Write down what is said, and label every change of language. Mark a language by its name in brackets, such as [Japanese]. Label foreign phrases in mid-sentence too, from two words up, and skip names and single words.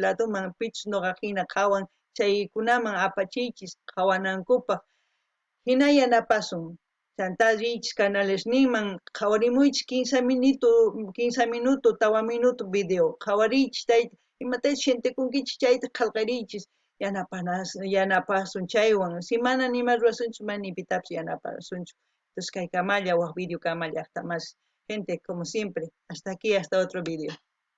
[Quechua] ladoman pichus noqa hina qhawan chaykunaman apachiychis qhawanankupaq hina yanapasun chantallichis canales niman qhawarimuychis 15 minuto tawa minuto video qhawarichis chayta imatachus shintikunkichis chayta qillqarichis yanapasun chaywan si mana nima rurasunchis mana ni pitapish yanapasunchu entonces kay kamalla waq video kamalla [Spanish] hasta más gente como siempre hasta aquí hasta otro video